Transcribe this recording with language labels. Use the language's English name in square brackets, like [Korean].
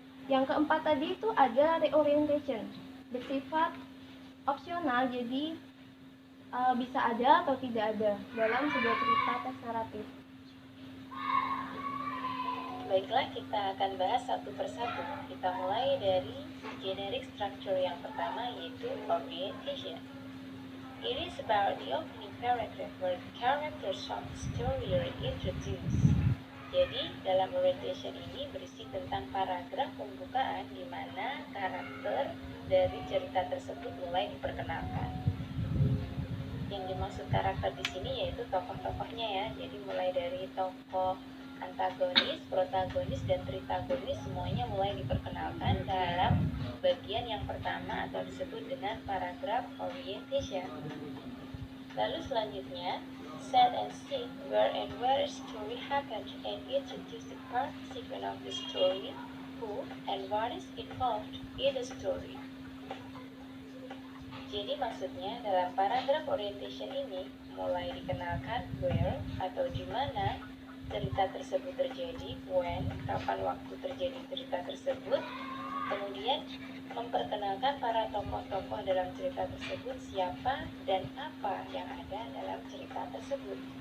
[Indonesian] Yang keempat tadi itu ada reorientation, bersifat opsional, jadi bisa ada atau tidak ada dalam sebuah cerita teks naratif. Baiklah, kita akan bahas satu persatu. Kita mulai dari generic structure yang pertama yaitu orientation. [English] It is about the opening paragraph where the characters of the story are introduced. [Indonesian] Jadi, dalam orientation ini berisi tentang paragraf pembukaan di mana karakter dari cerita tersebut mulai diperkenalkan. Yang dimaksud karakter di sini yaitu tokoh-tokohnya ya. Jadi mulai dari tokoh antagonis, protagonis, dan tritagonis semuanya mulai diperkenalkan dalam bagian yang pertama atau disebut dengan paragraf orientation. Lalu selanjutnya, [English] set and scene where and where a story happens and introduce the participant of the story, who and what is involved in the story. [Indonesian] Jadi maksudnya dalam paragraf orientation ini mulai dikenalkan where atau di mana cerita tersebut terjadi, when, kapan waktu terjadi cerita tersebut, kemudian memperkenalkan para tokoh-tokoh dalam cerita tersebut, siapa dan apa yang ada dalam cerita tersebut.